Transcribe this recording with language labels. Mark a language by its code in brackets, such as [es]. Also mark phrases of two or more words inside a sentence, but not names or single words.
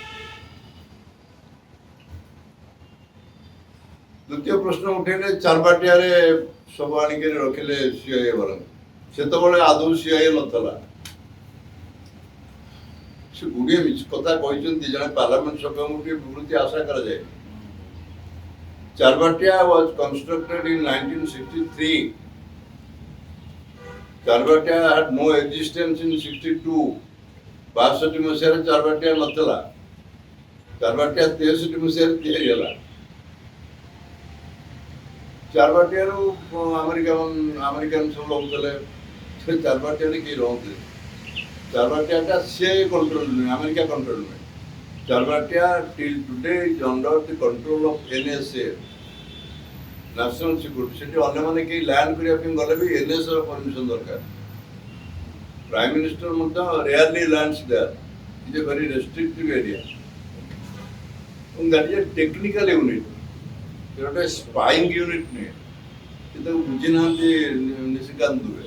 [or] ଦ୍ୱିତୀୟ ପ୍ରଶ୍ନ ଉଠେଇଲେ ଚାରବାଟିଆରେ ସବୁ ଆଣିକି ରଖିଲେ ସିଆଇଏ ବାଲାଙ୍କୁ। ସେତେବେଳେ ଆଦୌ ସିଆଇଏ ନଥିଲା। ସେ ଗୁଡ଼ିଏ ମିଛ କଥା କହିଛନ୍ତି। ଜଣେ ପାର୍ଲାମେଣ୍ଟ ସଭ୍ୟଙ୍କୁ ଟିକେ ବିବୃତ୍ତି ଆଶା କରାଯାଏ। [en] ଚାରବାଟିଆ was constructed in 1963. ଚାରବାଟିଆ had no existence in 62. [or] 62 ମସିହାରେ ଚାରବାଟିଆ ନଥିଲା। ଚାରବାଟିଆ 63 ମସିହାରେ ତିଆରି ହେଲା। ଚାରବାଟିଆରୁ ଆମେରିକାନ ସବୁ ରହୁଥିଲେ। ସେ ଚାରବାଟିଆରେ କେହି ରହୁଥିଲେ। ଚାରବାଟିଆଟା ସିଏ କଣ୍ଟ୍ରୋଲ ନୁହେଁ, ଆମେରିକା କଣ୍ଟ୍ରୋଲ ନୁହେଁ। [en] ଚାରବାଟିଆ till today is under the control of NSA, National Security. [or] ସେଠି ଅନ୍ୟମାନେ କେହି ଲ୍ୟାଣ୍ଡ କରିବା ପାଇଁ ଗଲେ ବି NSA ର ପରମିଶନ ଦରକାର। [en] Prime Minister ମଧ୍ୟ rarely lands there. It is a very restrictive area. ଏବଂ that is a technical unit. [or] এটা ଗୋଟେ ସ୍ପାଇଂ ୟୁନିଟ୍ ନୁହେଁ। ସେ ତାକୁ ବୁଝିନାହାନ୍ତି ନିଶିକାନ୍ତ ଦୁବେ।